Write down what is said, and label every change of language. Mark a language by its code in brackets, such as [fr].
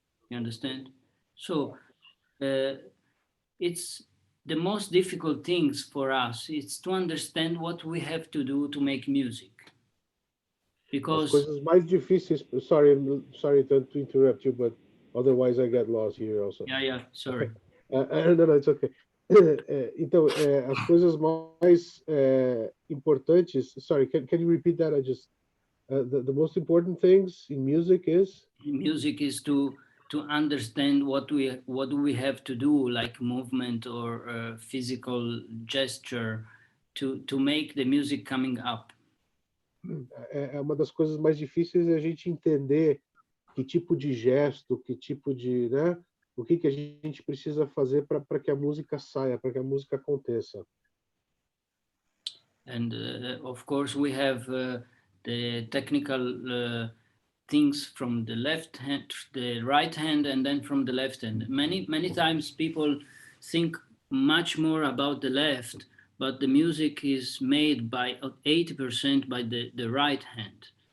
[en] You understand? So it's the most difficult things for us. It's to understand what we have to do to make music. Because [pt] as coisas mais difíceis. [en] Sorry to interrupt you, but otherwise I get lost here also. Yeah, sorry. No, it's okay. [pt] Então, as coisas mais importantes. [en] Sorry, can you repeat that? I just the most important things in music is. Music is to understand what we have to do, like movement or physical gesture, to make the music coming up. [pt] Uma das coisas mais difíceis é a gente entender que tipo de gesto, que tipo de, né? O que a gente precisa fazer para que a música saia, para que a música aconteça. [en] And of course we have the technical things from the left hand, the right hand, and then from the left hand. Many times people think much more about the left, but the music is made by 80% by the right hand.